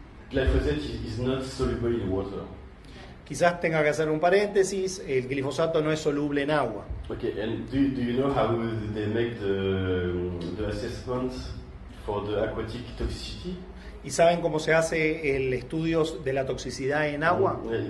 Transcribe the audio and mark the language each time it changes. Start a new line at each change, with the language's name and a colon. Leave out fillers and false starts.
English: Glyphosate is not soluble in water.
Spanish: Quizás tenga que hacer un paréntesis, el glifosato no es soluble en agua.
English: Okay, and do you know how they make the assessment for the aquatic toxicity?
Spanish: ¿Y saben cómo se hace el estudio de la toxicidad en agua